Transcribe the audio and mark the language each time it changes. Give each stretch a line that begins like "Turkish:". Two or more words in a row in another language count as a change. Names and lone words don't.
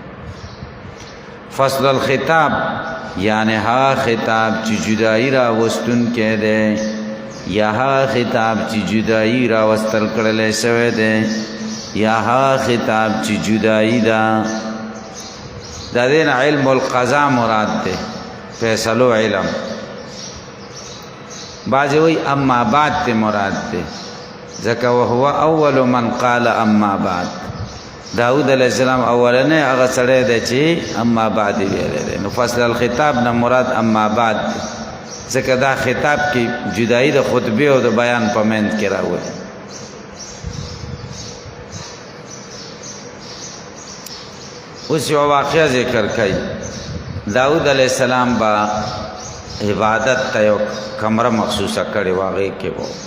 Arabic: فصل الخطاب
Pashto: یعنی ها خطاب چې جدائی را وستون کې دی یا ها خطاب چې جدائی را وستل کړل شوی دی یا ها خطاب چې جدائی دا د دین
Arabic: علم القضاء
Pashto: مراد دی فیصلو علم بعضی وی
Arabic: اما بعد
Pashto: تی مراد دی ځکه
Arabic: وهو اول من قال اما بعد
Pashto: داود
Arabic: علیہ السلام
Pashto: اولنه هغه سره دی چې
Arabic: اما بعد
Pashto: ویل دی نو
Arabic: فصل الخطاب
Pashto: نه مراد
Arabic: اما بعد
Pashto: ځکه دا خطاب کې جدائی د خطبه او د بیان په منځ کې راوړي اوس یو واقعه ذکر کړي داود
Arabic: علیہ السلام
Pashto: با عبادت ته یو کمره مخصوصه کړي واقع کې وو